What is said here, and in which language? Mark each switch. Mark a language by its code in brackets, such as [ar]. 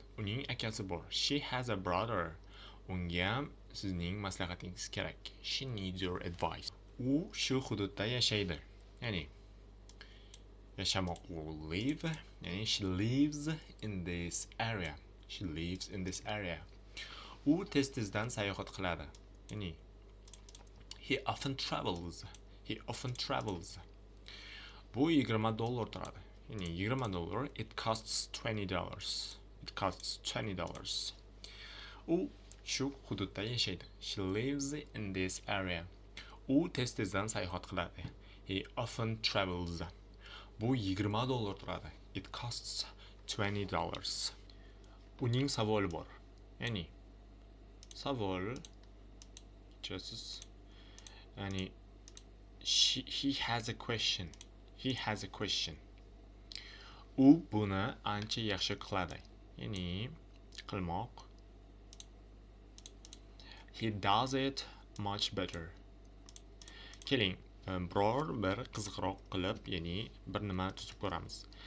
[uz] Uning akasi bor. [en] She has a brother. [uz] Unga sizning maslahatingiz kerak. [en] She needs your advice. [uz] U shu hududda yashaydi. Ya'ni yashamoq live. [en] Ya'ni she lives in this area. She lives in this area. [uz] U tez-tezdan sayohat qiladi. [en] Ya'ni he often travels. He often travels. [uz] Bu $20 turadi. [en] Ya'ni $20, it costs $20. It costs $20. [uz] U shu hududda yashaydi. [en] She lives in this area. [uz] U tez-tezdan sayohat qiladi. [en] He often travels. [uz] Bu $20 turadi. [en] It costs $20. [uz] Uning savoli bor. [en] Ya'ni savol ya'ni he has a question. He has a question. [uz] U buni ancha yaxshi qiladi. Ya'ni qilmoq. [en] He does it much better. [uz] Keling, biror bir qiziqroq qilib, ya'ni bir nima tuzib ko'ramiz.